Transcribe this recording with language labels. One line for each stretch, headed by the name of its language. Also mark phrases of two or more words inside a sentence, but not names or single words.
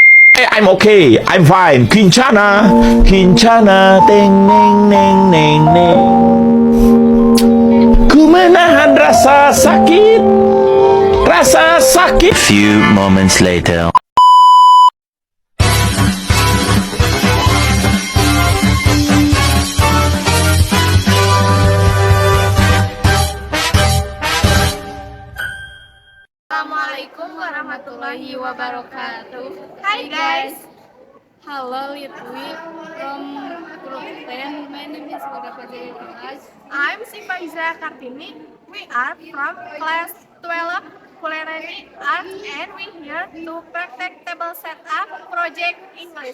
English: I'm okay, I'm fine. Kincana, kincana, teng neng neng neng neng.
Indonesian: Ku menahan rasa sakit, rasa sakit.
English: Few moments later.
Arabic: السلام عليكم ورحمة الله وبركاته.
English: Hi guys. Hello Litwi from Group 10. My name is Pajri. I'm Shifa Hizra Kartini. We are from Class 12 Culinary Art and we here to practice table setup project English.